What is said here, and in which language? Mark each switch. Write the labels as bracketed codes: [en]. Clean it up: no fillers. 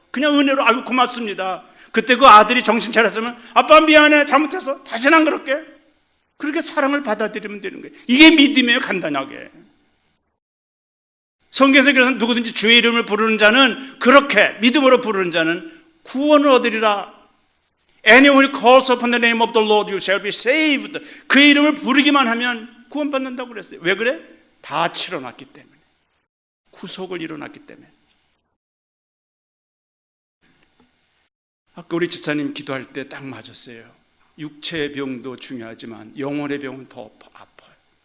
[ko] 그냥 은혜로 아유 고맙습니다. 그때 그 아들이 정신 차렸으면 아빠 미안해, 잘못해서 다시는 안 그럴게. 그렇게 사랑을 받아들이면 되는 거예요. 이게 믿음이에요. 간단하게. 성경에서 그래서 누구든지 주의 이름을 부르는 자는, 그렇게 믿음으로 부르는 자는 구원을 얻으리라. [en] Anyone who calls upon the name of the Lord, you shall be saved. [ko] 그의 이름을 부르기만 하면 구원받는다고 그랬어요. 왜 그래? 다 치러놨기 때문에. 구속을 이뤄놨기 때문에. 아까 우리 집사님 기도할 때 딱 맞았어요. 육체의 병도 중요하지만 영혼의 병은 더 아파요.